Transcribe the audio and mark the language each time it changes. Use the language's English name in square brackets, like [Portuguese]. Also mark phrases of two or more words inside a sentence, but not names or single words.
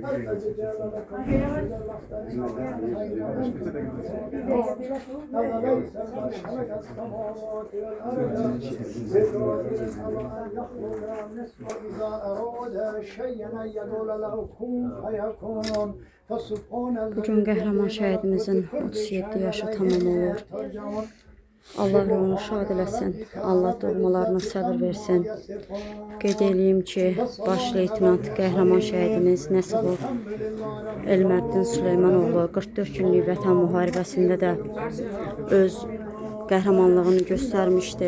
[Arabic] أوليس الذي خلق السماوات والأرض بقادر على أن يخلق مثل إذا أراد شيئا أن يقول له كن فيكون [Azerbaijani] Bugün qəhrəman şəhidimizin 37 yaşı tamam olur. Allah onu şad eləsin, Allah doğmalarına səbir versin. Qeyd edeyim ki, Baş Leytenant qəhrəman şəhidimiz Nəsibov Elməddin Süleymanoğlu 44 günlük vətən müharibəsində də öz qəhrəmanlığını göstərmişdi.